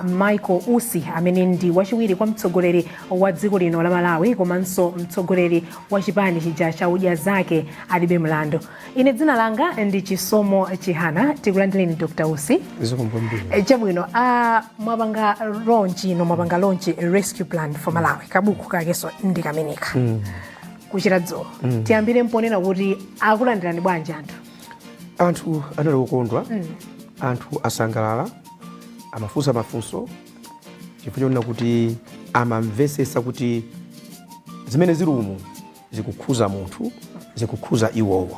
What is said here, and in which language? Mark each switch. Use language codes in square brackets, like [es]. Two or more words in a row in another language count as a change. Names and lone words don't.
[ny] Michael Usi amene ndi wachiwiri kwa mtsogoleri wa dziko lino la Malawi komanso mtsogoleri wa chipani chija cha udya zake alibe mlando. Ine dzina langa ndi Chisomo Chihana. Tikulandireni Dr. Usi. Chabwino mwapanga [en] launch rescue plan for Malawi [ny] kabuku kakeso ndi kameneka. Kuchira dzulo. Tiyambire mponena kuti akulandirani bwanji anthu. Anthu anali okondwa, anthu asangalala, amafunsa mafunso, chifukwa kuti amamvesesa kuti zimene zili umu zikukhuza munthu, zikukhuza iwowo.